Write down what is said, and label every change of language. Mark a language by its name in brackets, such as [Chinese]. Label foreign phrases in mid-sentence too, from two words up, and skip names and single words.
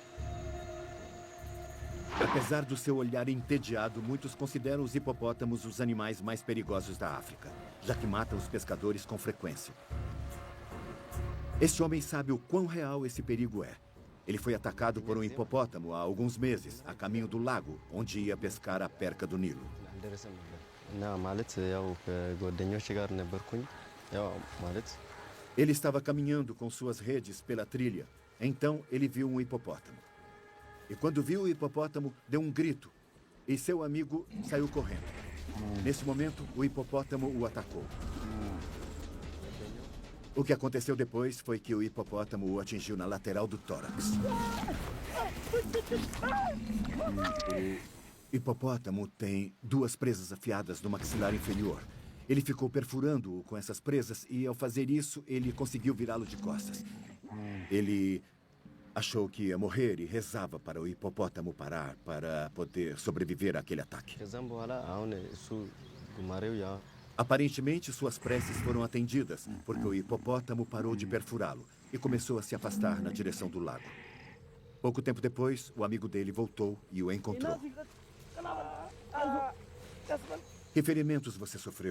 [Portuguese] Apesar do seu olhar entediado, muitos consideram os hipopótamos os animais mais perigosos da África, já que matam os pescadores com frequência. Este homem sabe o quão real esse perigo é. Ele foi atacado por um hipopótamo há alguns meses, a caminho do lago, onde ia pescar a perca do Nilo. [Amharic] እና ማለት ያው ከጓደኞች ጋር ነበርኩኝ ያው ማለት [Portuguese] Ele estava caminhando com suas redes pela trilha. Então, ele viu um hipopótamo. E quando viu o hipopótamo, deu um grito. E seu amigo saiu correndo. Nesse momento, o hipopótamo o atacou. O que aconteceu depois foi que o hipopótamo o atingiu na lateral do tórax. O hipopótamo tem 2 presas afiadas no maxilar inferior. Ele ficou perfurando-o com essas presas e, ao fazer isso, ele conseguiu virá-lo de costas. Ele achou que ia morrer e rezava para o hipopótamo parar para poder sobreviver àquele ataque. [Amharic] ከዛም በኋላ አሁን እሱ ጉማሬው ያ [Portuguese] Aparentemente, suas preces foram atendidas, porque o hipopótamo parou de perfurá-lo e começou a se afastar na direção do lago. Pouco tempo depois, o amigo dele voltou e o encontrou. Que ferimentos você sofreu?